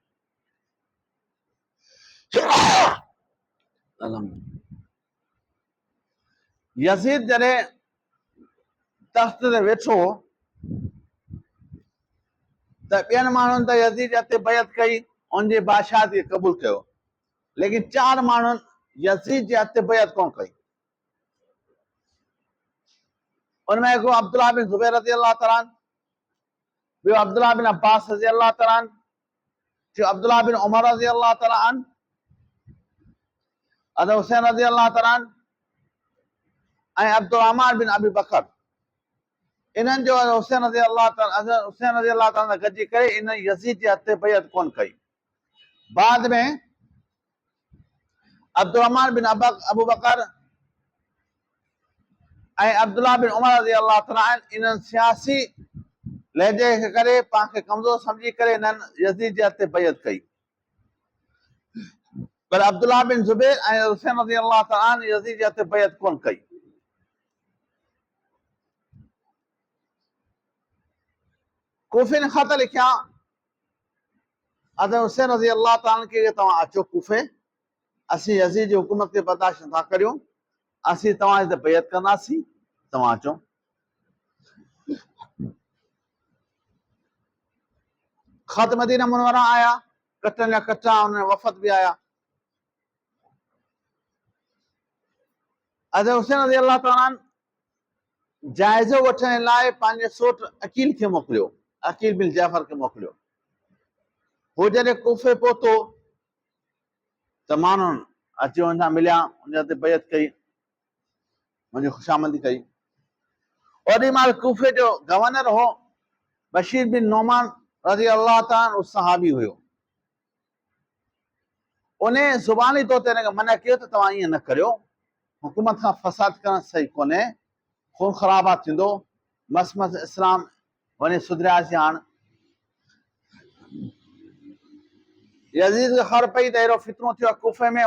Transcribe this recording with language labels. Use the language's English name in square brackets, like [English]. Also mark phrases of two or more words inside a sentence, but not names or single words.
[Sindhi] यज़ीद जॾहिं तख़्त ते वेठो त ॿियनि माण्हुनि त यज़ीद जे हथे बैत कई, उनजे बादशाह खे क़बूल कयो, लेकिन 4 माण्हुनि यज़ीद जे हथ बैत कोन कई। उनमें हिकु अब्दुल्लाह बिन ज़ुबैर [Arabic] رضي الله تعالى عنه, [Sindhi] ॿियो अब्दुल्लाह बिन अब्बास [Arabic] رضي الله تعالى عنه, [Sindhi] टियों अब्दुल्लाह बिन उमर [Arabic] رضي الله تعالى عنه, [Sindhi] हज़रत हुसैन [Arabic] رضي الله تعالى عنه [Sindhi] ऐं अब्दुर्रहमान बिन अबी बकर। इन्हनि जो हुसैन [Arabic] رضي الله تعالى [Sindhi] गॾिजी करे इन यज़ीद जे हथ बैत कोन कई। बाद में अब्दुर्रहमान बिन अबू बकर ऐं अब्दुल्लाह बिन उमर [Arabic] رضي الله تعالى عنه [Sindhi] इन्हनि सियासी लहजे खे करे पाण खे कमज़ोर समझी करे इन्हनि यज़ीद जे हथ बैत कई। पर अब्दुल्लाह बिन ज़ुबैर ऐं हुसैन [Arabic] رضي الله تعالى عنه [Sindhi] यज़ीद जे हथ बैत कोन कई। कूफे ने ख़त लिखिया हज़रत हुसैन [Arabic] رضي الله تعالى عنه [Sindhi] खे, तव्हां अचो कूफे, असीं यज़ीद जी हुकूमत खे बर्दाश्त नथा करियूं, असीं तव्हां ते बैत कंदासीं, तव्हां अचो। ख़त मदीना मुनव्वरा आया, कटनि जा कटा, उन वफ़द बि आया। हज़रत हुसैन [Arabic] رضي الله تعالى عنه [Sindhi] जाइज़ो वठण लाइ पंहिंजे सोट अकील खे मोकिलियो, अकील बिन जाफ़र खे मोकिलियो। हू जॾहिं कूफे पहुतो त माण्हुनि अची हुन सां मिलिया, उन ते बैत कई, मुंहिंजी ख़ुशामदी कई। ओॾी महिल कूफे जो गवर्नर हो बशीर बिन नोमान [Arabic] رضي الله تعالى عنه, [Sindhi] सहाबी हुयो। उन ज़ुबानी तौर ते हिनखे मना कयो त तव्हां ईअं न करियो, हुकूमत खां फ़साद करणु सही कोन्हे, खून ख़राबा थींदो, मस इस्लाम वञी सुधरियासीं। हाणे यज़ीद खे ख़बर पई त अहिड़ो फितनो थियो आहे कूफे में।